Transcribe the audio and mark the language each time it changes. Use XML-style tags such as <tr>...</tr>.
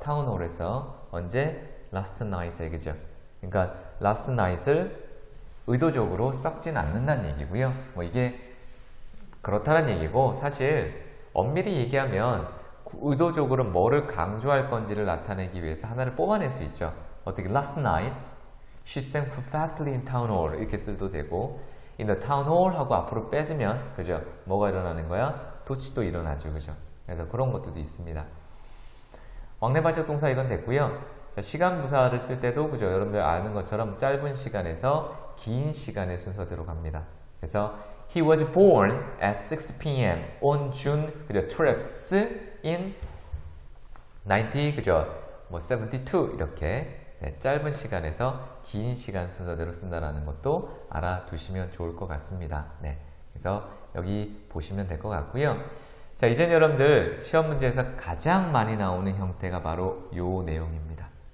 <ko>타운 홀에서. 언제? Last night에. 그죠? 그러니까 last night을 의도적으로 썩진 않는다는 얘기고요. 뭐 이게 그렇다는 얘기고 사실 엄밀히 얘기하면 의도적으로 뭐를 강조할 건지를 나타내기 위해서 하나를 뽑아낼 수 있죠. 어떻게</ko> <en>last night she sang perfectly in town hall</en> <ko>이렇게 써도 되고</ko> <en>in the town hall</en> <ko>하고 앞으로 빼주면 그죠? 뭐가 일어나는 거야? 도치도 일어나죠. 그죠? 그래서 그런 것들도 있습니다. 왕래발적 동사 이건 됐고요. 자, 시간 부사를 쓸 때도 그죠? 여러분들 아는 것처럼 짧은 시간에서 긴 시간의 순서대로 갑니다.</ko> <en>그래서 He was born at 6 p.m. on June</en> <ko>그죠? 12th in 90 그죠? 뭐 72 이렇게 짧은 시간에서 긴 시간 순서대로 쓴다는 것도 알아두시면 좋을 것 같습니다. 그래서 여기 보시면 될 것 같고요. 자, 이제 여러분들 시험 문제에서 가장 많이 나오는 형태가 바로 요 내용입니다.</ko>